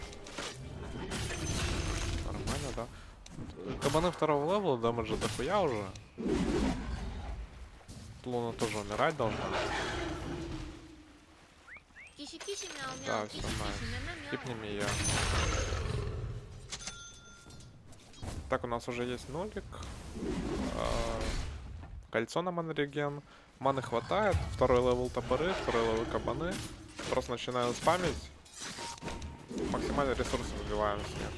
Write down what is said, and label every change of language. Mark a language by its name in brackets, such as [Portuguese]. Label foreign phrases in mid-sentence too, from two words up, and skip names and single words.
[Russian] Нормально, да. Кабаны второго левела, дамажа дохуя уже. Луна тоже умирать должна. [Chinese] 继续继续喵 [Russian] Да, [Chinese] 喵， [Russian] все [Chinese] 继续继续 [Russian] найс. [Chinese] 喵喵喵。 [Russian] Кипнем ее. Так, у нас уже есть нулик. Кольцо на манреген. Маны хватает. Второй левел топоры, второй левел кабаны. Просто начинаю спамить. Максимально ресурсы выбиваем с них.